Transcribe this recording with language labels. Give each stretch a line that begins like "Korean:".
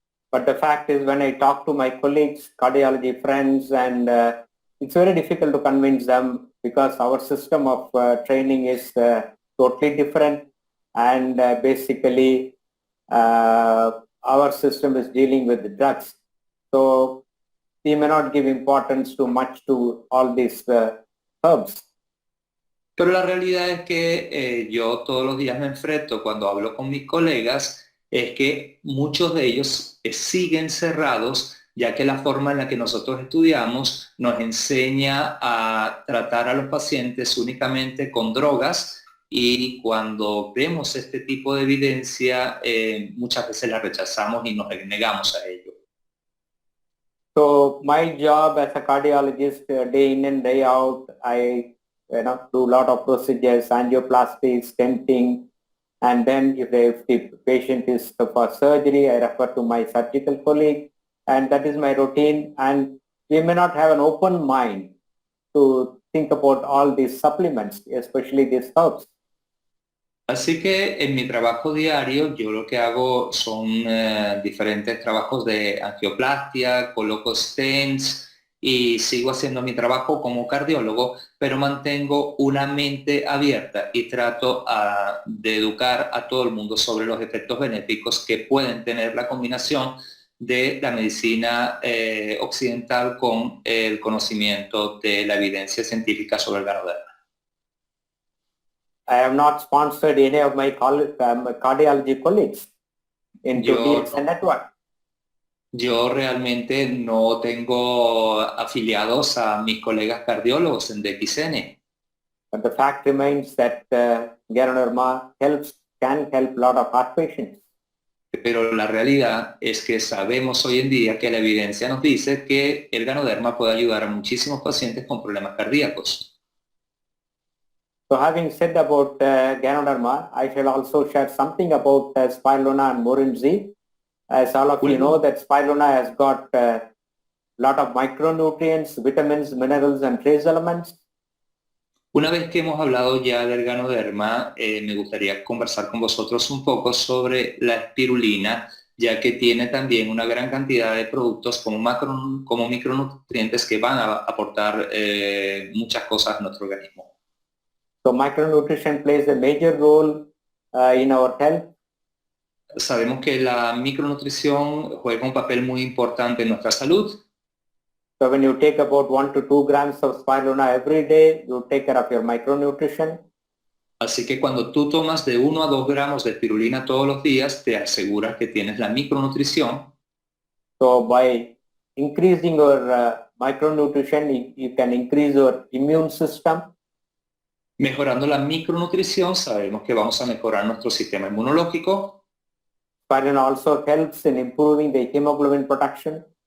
English: But the fact is, when I talk to my colleagues, cardiology friends, and it's very difficult to convince them because our system of training is totally different, and basically our system is dealing with the drugs. So we may not give importance too much to all these herbs.
Spanish: Pero la realidad es que yo todos los días me enfrento cuando hablo con mis colegas es que muchos de ellos siguen cerrados, ya que la forma en la que nosotros estudiamos nos enseña a tratar a los pacientes únicamente con drogas, y cuando vemos este tipo de evidencia muchas veces la rechazamos y nos negamos a ello.
English: So my job as a cardiologist, day in and day out, I do a lot of procedures, angioplasty, stenting, and then if the patient is for surgery, I refer to my surgical colleague, and that is my routine. And we may not have an open mind to think about all these supplements, especially these herbs.
Spanish: Así que en mi trabajo diario yo lo que hago son diferentes trabajos de angioplastia, coloco stents y sigo haciendo mi trabajo como cardiólogo, pero mantengo una mente abierta y trato de educar a todo el mundo sobre los efectos benéficos que pueden tener la combinación de la medicina occidental con el conocimiento de la evidencia científica sobre el Ganoderma.
English: I have not sponsored any of my cardiology colleagues into DXN Network.
Spanish: Yo realmente no tengo afiliados a mis colegas cardiólogos en DXN.
English: But the fact remains that Ganoderma can help a lot of heart patients.
Spanish: Pero la realidad es que sabemos hoy en día que la evidencia nos dice que el Ganoderma puede ayudar a muchísimos pacientes con problemas cardíacos.
English: So having said about Ganoderma, I shall also share something about Spirulina and Morinzi. As all of you know, that Spirulina has got a lot of micronutrients, vitamins, minerals, and trace elements.
Spanish: Una vez que hemos hablado ya del Ganoderma, me gustaría conversar con vosotros un poco sobre la espirulina, ya que tiene también una gran cantidad de productos como micronutrientes que van a aportar muchas cosas a nuestro organismo.
English: So micronutrition plays a major role in our health.
Spanish: Sabemos que la micronutrición juega un papel muy importante en nuestra salud.
English: So when you take about 1 to 2 grams of spirulina every day, you take care of your micronutrition.
Spanish: Así que cuando tú tomas de 1 a 2 gramos de espirulina todos los días, te aseguras que tienes la micronutrición.
English: So by increasing your micronutrition, you can increase your immune system.
Spanish: Mejorando la micronutrición, sabemos que vamos a mejorar nuestro sistema inmunológico.
English: Spirulina also helps in improving the hemoglobin production.